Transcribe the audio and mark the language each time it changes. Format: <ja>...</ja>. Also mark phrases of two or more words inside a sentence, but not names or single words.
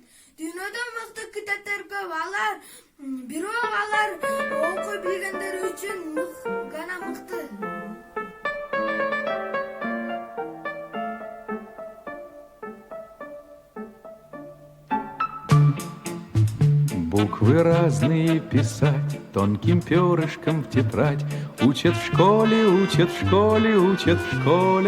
<ky>Дүйнөдө мыкты китептер көп, бирок алар окуй билгендер үчүн гана мыкты.</ky> <ru>Буквы разные писать, тонким перышком в тетрадь. Учат в школе, учат в школе, учат в школе.</ru>